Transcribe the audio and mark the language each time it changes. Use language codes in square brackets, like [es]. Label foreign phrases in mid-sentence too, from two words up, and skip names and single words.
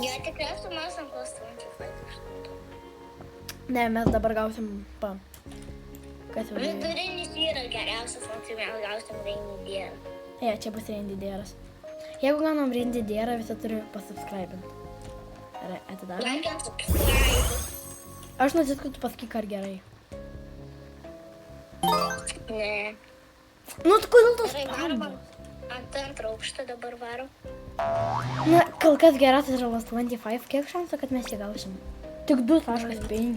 [lt] Jo, tikriausiai mes ant Lost 25. Ne, mes dabar gausim pa. Kas jau? Vidurinis yra geriausias, tai mes gausim Reindeer. Čia bus Reindeeras. Jeigu gaunam Reindeerą, visi turi pasubscribinti. Gerai, atidarom. [en] Like and subscribe. [lt] Aš nusiskutu pasakyk, ar gerai. Ne. Nu, tai kodėl tos Gerai, varom. stabdžius? Ant antrą aukštą dabar varom. Na, kol kas geriausias yra Lost 25. Kiek šansų, kad mes jį gausim? Tik 2.5.